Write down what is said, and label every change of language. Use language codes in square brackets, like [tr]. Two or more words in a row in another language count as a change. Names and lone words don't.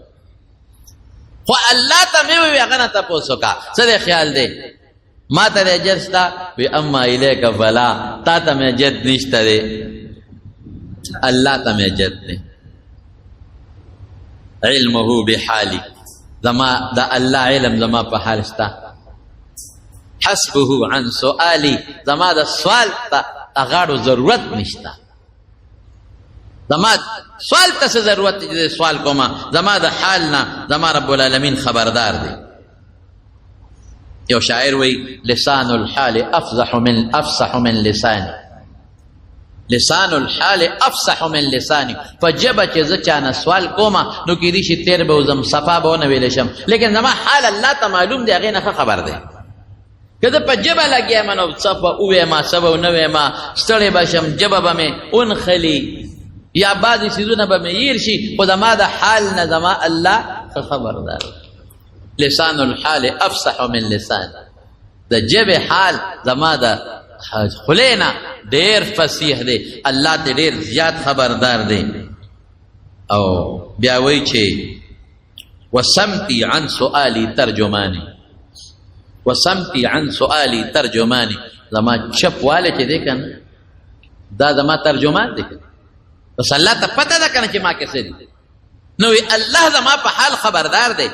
[ps] خو الله ته مې وویل هغه نه تپوس وکړه څه دی خیال دی ما ته دی حاجت شته وی [ar] اما الیک فلا [ps] تا ته مې حاجت نشته دی الله ته مې حاجت دی. [ar] علمه بحالی [ps] زما دا الله علم زما په حال شته. [ar] حسبه عن سؤالی [ps] زما د سوال ته اغاړو ضرورت نشته زما سوال ته څه ضرورت دی سوال کومه زما د حال نه زما [ar] رب العالمین [ps] خبردار دی. یو شاعر وی [ar] لسان الحال افصح من لسانی لسان الحال افصح من لسانی [ps] په ژبه چې زه چانه سوال کومه نو کېدای شي تیر به وزم صفا به ونه ویلی شم لیکن زما حال الله ته معلوم دی هغې نه ښه خبر دی. که زه په ژبه لګیا یم نو څه به وویمه څه به ونه ویمه ستړی به شم ژبه به مې ونخلي یا بعضې څیزونه به مې هیر شي خو زما د حال نه زما الله ښه خبردار. [ar] لسان الحال افصح من لسان [ps] د ژبې حال زما د خولې نه ډېر فصیح دی الله ته ډېر زیات خبردار دی. او بیا وایي چې [ar] وسمتی عن سؤالی ترجمانی وسمتی عن سؤالی ترجمانی [ps] زما چپوالی چې دی که نه دا زما ترجمان دی بس الله ته پته ده که نه چې ما کې څه دي نو الله زما په حال خبردار دی.